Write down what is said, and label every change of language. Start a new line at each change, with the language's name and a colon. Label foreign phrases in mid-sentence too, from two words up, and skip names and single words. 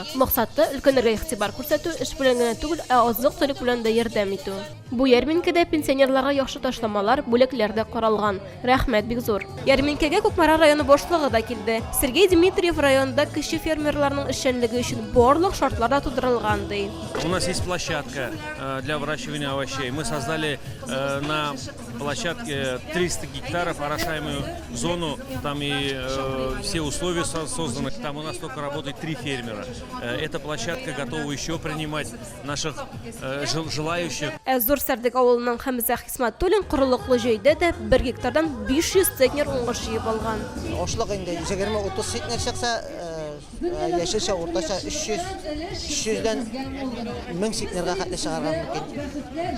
Tatar: Максаты өлкәннәргә игътибар күрсәтү, эш белән генә түгел, азык-төлек белән дә ярдәм итү. Бу ярминкәдә пенсионерларга яхшы ташламалар, бүләкләр дә каралган. Рәхмәт бик зур. Ярминкәгә Күкмара районы башлыгы да килде. Сергей Дмитриев районда кече фермерларның эшчәнлеге өчен барлык шартлар да тудырылган ди.
Russian: У нас есть площадка для выращивания овощей. Мы создали на площадке 300 гектаров орошаемую зону. Там и все условия созданы. Там у нас только работает 3 фермера. Эта площадка готова еще принимать наших желающих.
Tatar: Зур Сәрдек авылының Хәмзә Хисмәтуллин корылыклы җәйдә дә 1 гектардан 500 центнер уңыш җыеп алган. Ашлык инде 20-30 центнер чыкса, яшелчә уртача 300-дән 1000 центнерга хәтле чыгарган мөмкин.